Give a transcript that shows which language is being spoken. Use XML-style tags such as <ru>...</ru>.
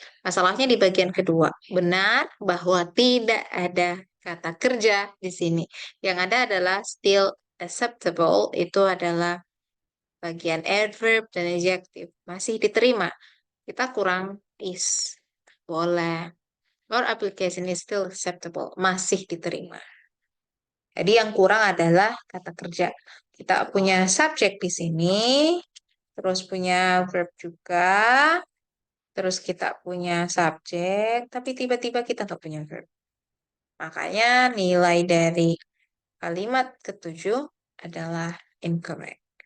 <id>Masalahnya di bagian kedua. Benar bahwa tidak ada kata kerja di sini. Yang ada adalah</id> <en>still acceptable,</en> <id>itu adalah bagian adverb dan adjective. Masih diterima. Kita kurang is. Boleh.</id> <en>Your application is still acceptable.</en> <id>Masih diterima. Jadi yang kurang adalah kata kerja. Kita punya subjek di sini, terus punya verb juga, terus kita punya subjek, tapi tiba-tiba kita nggak punya verb. Makanya nilai dari kalimat ketujuh adalah incorrect.</id>